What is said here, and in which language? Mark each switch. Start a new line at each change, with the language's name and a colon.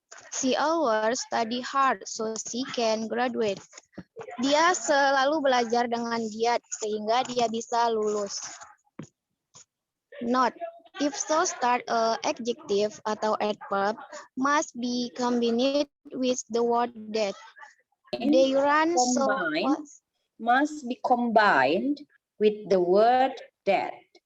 English: She always study hard, so she can graduate.
Indonesian: Dia selalu belajar dengan giat, sehingga dia bisa lulus.
English: Note, if so start adjective
Indonesian: atau
English: adverb must be combined with the word that. They run so fast. Must be combined with the word that.